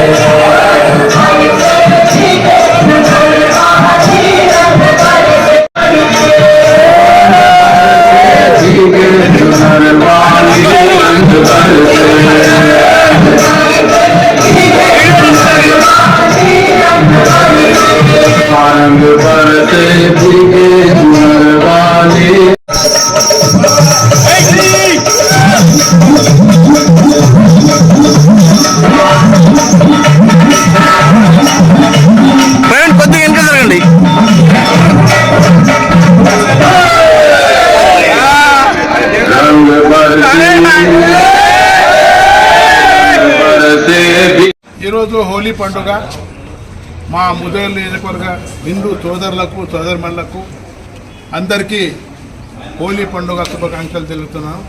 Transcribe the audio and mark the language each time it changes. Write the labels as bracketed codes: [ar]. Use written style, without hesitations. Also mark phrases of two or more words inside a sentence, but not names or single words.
[hi] भीगे जुनर वाली रंग भर से रंग भर से भीगे जुनर वाली [te] కొద్దిగా వెనక జరగండి. ఈరోజు హోలీ పండుగ మా ముదల్ నియోజకవర్గ హిందూ సోదరులకు సోదరిమణులకు అందరికీ హోలీ పండుగ శుభాకాంక్షలు తెలుపుతున్నాను.